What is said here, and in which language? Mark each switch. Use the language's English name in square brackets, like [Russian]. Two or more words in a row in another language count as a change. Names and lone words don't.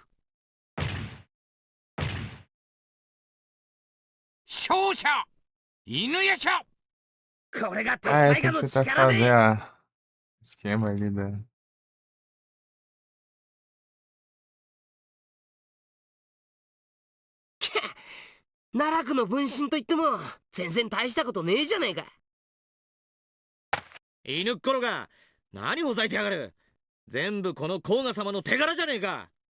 [Japanese] 勝者犬夜叉。これが [Portuguese] Ah, é, tem que tentar fazer a esquema ali da. [Japanese] 奈落の分身といっても全然大したことねえじゃねえか。犬っころが何ほざいてやがる。全部この甲賀様の手柄じゃねえか。